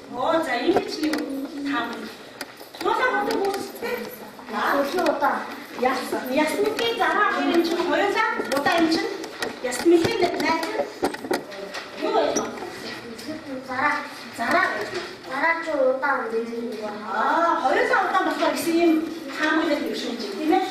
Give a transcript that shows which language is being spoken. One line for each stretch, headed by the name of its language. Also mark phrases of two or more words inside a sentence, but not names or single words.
Korean: 자, 임기치료 다음. 너가 먼저 뭐 쓸? 나?
Mongolian: Ясны зара хоёрын чинь хоёулаа удаа юм чинь ясныхын найз юу вэ? Зараа ч удаан дээ. Хоёулаа удаан болохоор гэсэн юм таамаглал юм шиг тийм ээ.